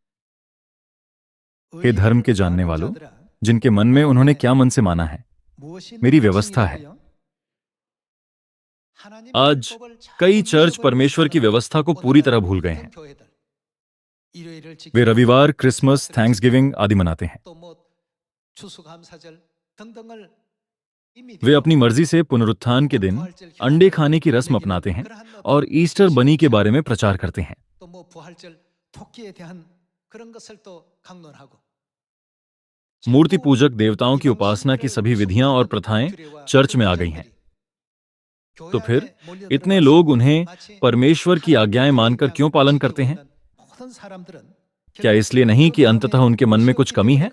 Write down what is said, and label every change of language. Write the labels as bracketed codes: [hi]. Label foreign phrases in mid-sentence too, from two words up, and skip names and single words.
[hi] हे धर्म के जानने वालों, जिनके मन में उन्होंने क्या मन से माना है, मेरी व्यवस्था है। आज कई चर्च परमेश्वर की व्यवस्था को पूरी तरह भूल गए हैं। वे रविवार, क्रिसमस, थैंक्सगिविंग आदि मनाते हैं, [ko] 추수감사절 등등을 [hi] वे अपनी मर्जी से पुनरुत्थान के दिन अंडे खाने की रस्म अपनाते हैं और ईस्टर बनी के बारे में प्रचार करते हैं। [ko] 또뭐 부활절 토끼에 대한 그런 것을 또 강론하고 [hi] मूर्ति पूजक देवताओं की उपासना की सभी विधियां और प्रथाएं चर्च में आ गई हैं। तो फिर इतने लोग उन्हें परमेश्वर की आज्ञाएं मानकर क्यों पालन करते हैं? क्या इसलिए नहीं कि अंततः उनके मन में कुछ कमी है?